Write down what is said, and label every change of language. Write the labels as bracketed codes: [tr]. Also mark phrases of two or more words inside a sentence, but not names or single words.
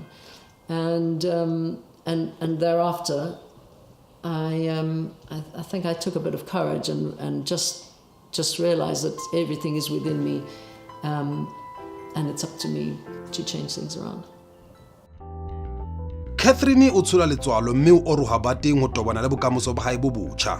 [en] And thereafter, I think I took a bit of courage and just realized that everything is within me, and it's up to me to change things around. [st] Catherine o tshola letswalo mme o roha ba teng ho tobana le bokamoso ba hae bo botjha.